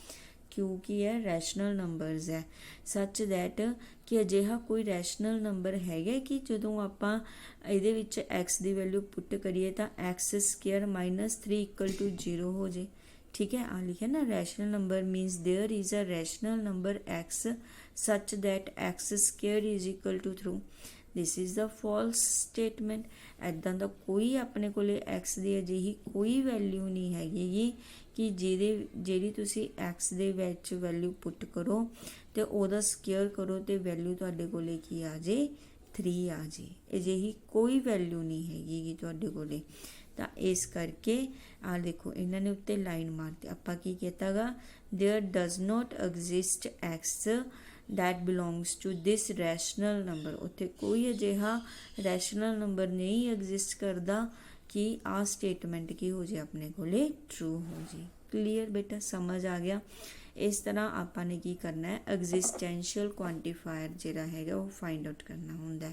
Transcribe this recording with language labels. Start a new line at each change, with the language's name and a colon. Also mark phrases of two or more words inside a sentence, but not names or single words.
Punjabi: Q ਕੀ ਹੈ,
English: rational numbers
Punjabi: ਹੈ।
English: such that
Punjabi: ਕਿ ਅਜਿਹਾ ਕੋਈ
English: rational number
Punjabi: ਹੈਗਾ ਕਿ ਜਦੋਂ ਆਪਾਂ ਇਹਦੇ ਵਿੱਚ X ਦੀ ਵੈਲਿਊ ਪੁੱਟ ਕਰੀਏ ਤਾਂ x² -3 = 0 ਹੋ ਜੇ। ਠੀਕ ਹੈ, ਆ ਲਿਖਿਆ ਨਾ
English: rational number. Means there is a rational number X such that x² = 3। This is the false statement.
Punjabi: ਇੱਦਾਂ ਦਾ ਕੋਈ ਆਪਣੇ ਕੋਲੇ x ਦੀ ਅਜਿਹੀ ਕੋਈ ਵੈਲਿਊ ਨਹੀਂ ਹੈਗੀ ਕਿ ਜਿਹੜੀ ਤੁਸੀਂ x ਦੇ ਵਿੱਚ ਵੈਲਿਊ ਪੁੱਟ ਕਰੋ ਅਤੇ ਉਹਦਾ ਸਕੇਅਰ ਕਰੋ ਅਤੇ ਵੈਲਿਊ ਤੁਹਾਡੇ ਕੋਲੇ ਕੀ ਆ ਜੇ 3 ਆ ਜੇ। ਅਜਿਹੀ ਕੋਈ ਵੈਲਿਊ ਨਹੀਂ ਹੈਗੀ ਤੁਹਾਡੇ ਕੋਲੇ। ਤਾਂ ਇਸ ਕਰਕੇ ਆ ਦੇਖੋ ਇਹਨਾਂ ਨੇ ਉੱਤੇ ਲਾਈਨ ਮਾਰਤੀ। ਆਪਾਂ ਕੀ ਕੀਤਾ ਗਾ,
English: there does not exist X that belongs to this rational number।
Punjabi: ਉੱਥੇ ਕੋਈ ਅਜਿਹਾ
English: rational number
Punjabi: ਨਹੀਂ ਐਗਜ਼ਿਸਟ ਕਰਦਾ ਕਿ ਆਹ ਸਟੇਟਮੈਂਟ ਕੀ ਹੋ ਜੇ ਆਪਣੇ ਕੋਲੇ ਟਰੂ ਹੋ ਜੇ। ਕਲੀਅਰ ਬੇਟਾ, ਸਮਝ ਆ ਗਿਆ। ਇਸ ਤਰ੍ਹਾਂ ਆਪਾਂ ਨੇ ਕੀ ਕਰਨਾ ਹੈ,
English: existential quantifier
Punjabi: ਜਿਹੜਾ ਹੈਗਾ ਉਹ
English: find out
Punjabi: ਕਰਨਾ ਹੁੰਦਾ।